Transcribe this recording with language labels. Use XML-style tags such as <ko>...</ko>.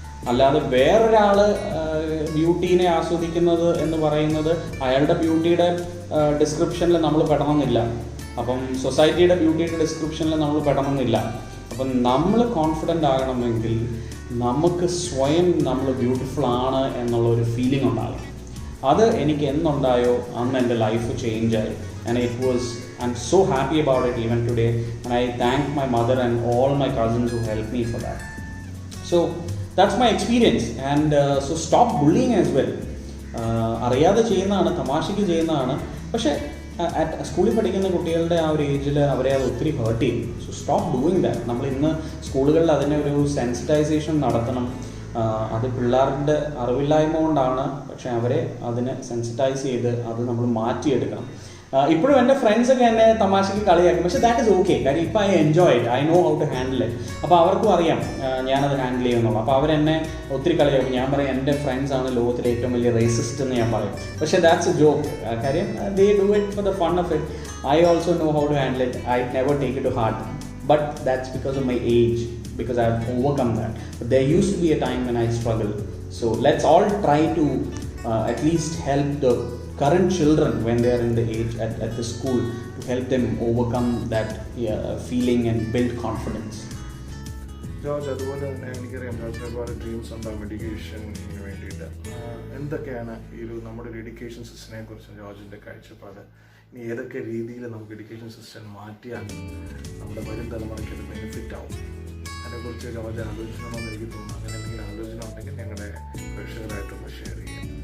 <ml>അല്ലാതെ വേറൊരാൾ ബ്യൂട്ടീനെ ആസ്വദിക്കുന്നത് എന്ന് പറയുന്നത് അയാളുടെ ബ്യൂട്ടിയുടെ ഡിസ്ക്രിപ്ഷനിൽ നമ്മൾ പെടണമെന്നില്ല. അപ്പം സൊസൈറ്റിയുടെ ബ്യൂട്ടിയുടെ ഡിസ്ക്രിപ്ഷനിൽ നമ്മൾ പെടണമെന്നില്ല. അപ്പം നമ്മൾ കോൺഫിഡൻ്റ് ആകണമെങ്കിൽ നമുക്ക് സ്വയം നമ്മൾ ബ്യൂട്ടിഫുൾ ആണ് എന്നുള്ളൊരു ഫീലിംഗ് ഉണ്ടാകും. അത് എനിക്ക് എന്നുണ്ടായോ അന്ന് എൻ്റെ life ചേഞ്ചായി.</ml> <en>And I'm so happy about it even today, and I thank my mother and all my cousins who helped me for that. So that's my experience, and so stop bullying as well.</en> <ml>അറിയാതെ ചെയ്യുന്നതാണ്, തമാശയ്ക്ക് ചെയ്യുന്നതാണ്. പക്ഷേ സ്കൂളിൽ പഠിക്കുന്ന കുട്ടികളുടെ ആ ഒരു ഏജിൽ അവരെ അത് ഒത്തിരി ഹേർട്ട് ചെയ്യും.</ml> <en>So stop doing that.</en> <ml>നമ്മൾ ഇന്ന് സ്കൂളുകളിൽ അതിനെ ഒരു സെൻസിറ്റൈസേഷൻ നടത്തണം. അത് പിള്ളേരുടെ അറിവില്ലായ്മ കൊണ്ടാണ്, പക്ഷെ അവരെ അതിനെ സെൻസിറ്റൈസ് ചെയ്ത് അത് നമ്മൾ മാറ്റിയെടുക്കണം. ഇപ്പോഴും എൻ്റെ ഫ്രണ്ട്സൊക്കെ എന്നെ തമാശയ്ക്ക് കളിയാക്കും, പക്ഷേ</ml> <en>That is okay.</en> <ml>കാര്യം ഇപ്പോൾ</ml> <en>I enjoy it, I know how to handle it.</en> <ml>അപ്പോൾ അവർക്കും അറിയാം ഞാനത് ഹാൻഡിൽ ചെയ്യുന്നുള്ളൂ. അപ്പോൾ അവരെന്നെ ഒത്തിരി കളിയാക്കും. ഞാൻ പറയും എൻ്റെ ഫ്രണ്ട്സാണ് ലോകത്തിലെ ഏറ്റവും വലിയ റേസിസ്റ്റ് എന്ന് ഞാൻ പറയും.</ml> <en>പക്ഷേ that's a joke. കാര്യം they do it for the fun of it. I also know how to handle it. I never take it to heart. But that's because of my age, because I have overcome that. But there used to be a time when I struggled. So let's all try to at least help the current children when they are in the age at the school, to help them overcome that feeling and build confidence.</en> <ml>George, അതുപോലെ തന്നെ എനിക്കറിയാം ജോർജിന് ഒരുപാട് dreams ഉണ്ടാകും എഡ്യൂക്കേഷന് വേണ്ടിയിട്ട്. എന്തൊക്കെയാണ് ഈ നമ്മുടെ ഒരു എഡ്യൂക്കേഷൻ സിസ്റ്റത്തിനെ കുറിച്ച് ജോർജിൻ്റെ കാഴ്ചപ്പാട്? ഇനി ഏതൊക്കെ രീതിയിൽ നമുക്ക് എഡ്യൂക്കേഷൻ സിസ്റ്റം മാറ്റിയാൽ നമ്മുടെ വരും തലമുറയ്ക്ക് അത് ബെനിഫിറ്റ് ആവും? അതിനെക്കുറിച്ച് ജോർജ് ആലോചിക്കണമെന്ന് എനിക്ക് തോന്നുന്നു. അങ്ങനെ എന്തെങ്കിലും ആലോചന ഉണ്ടെങ്കിൽ ഞങ്ങളുടെ പ്രേക്ഷകരായിട്ടൊന്ന് ഷെയർ ചെയ്യാം.</ml>